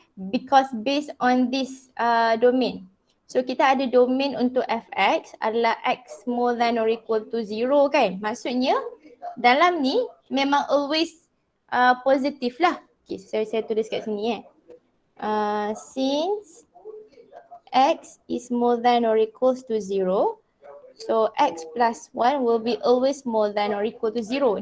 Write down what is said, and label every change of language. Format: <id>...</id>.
<en>Because based on this domain.</en> <ms>So kita ada domain untuk fx adalah x more than or equal to 0 kan. Maksudnya dalam ni memang always positif lah.</ms> <en>Okay, saya tulis kat sini since x is more than or equals to 0, so x plus 1 will be always more than or equal to 0.</en>